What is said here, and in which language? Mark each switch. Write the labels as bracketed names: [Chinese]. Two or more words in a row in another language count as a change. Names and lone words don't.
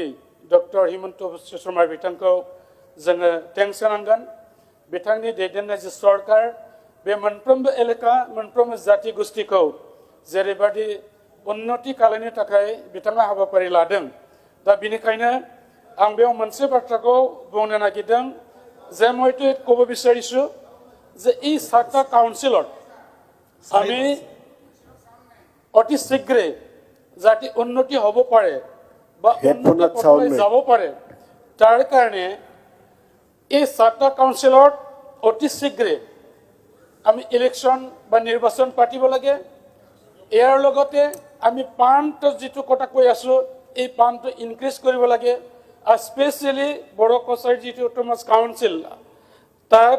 [Bodo] डक्टर हिमन्त बिश्व शर्मा बिथांखौ जोङो थेंक्स होनांगोन बिथांनि दैदेननाय जे सरकार बे मोनफ्रोमबो एलेका मोनफ्रोमबो जाथि गोष्ठिखौ जेरैबायदि उन्नति खालामनो थाखाय बिथाङा हाबाफारि लादों दा बिनिखायनो आं बेयाव मोनसे बाथ्राखौ बुंनो नागिरदों [Assamese] যে মই এইটো ক'ব বিচাৰিছোঁ যে এই 7টা কাউন্সিলত আমি অতি শীঘ্ৰে যাতে উন্নতি হ'ব পাৰে বা উন্নতি পথলৈ যাব পাৰে তাৰ কাৰণে এই 7টা কাউন্সিলত অতি শীঘ্ৰে আমি ইলেকশ্যন বা নিৰ্বাচন পাতিব লাগে ইয়াৰ লগতে আমি পাণ্ড যিটো কথা কৈ আছো এই পাণ্ডটো ইনক্ৰিজ কৰিব লাগে স্পেচিয়েলি বড়ো কছাৰী যিটো অট'নমাছ কাউন্সিল তাত